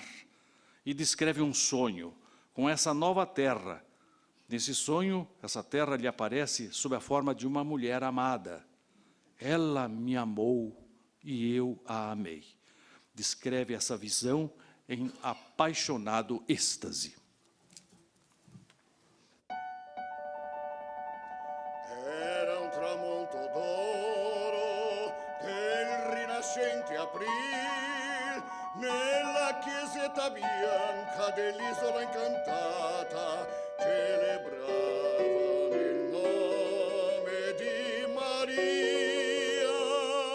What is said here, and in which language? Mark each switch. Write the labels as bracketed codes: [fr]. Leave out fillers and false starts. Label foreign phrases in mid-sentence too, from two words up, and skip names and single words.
[pt] E descreve um sonho com essa nova terra. Nesse sonho, essa terra lhe aparece sob a forma de uma mulher amada. Ela me amou e eu a amei. Descreve essa visão em apaixonado êxtase. [it] Era un tramonto d'oro del rinascente aprile nella chiesetta bianca dell'isola incantata celebravano il nome di Maria.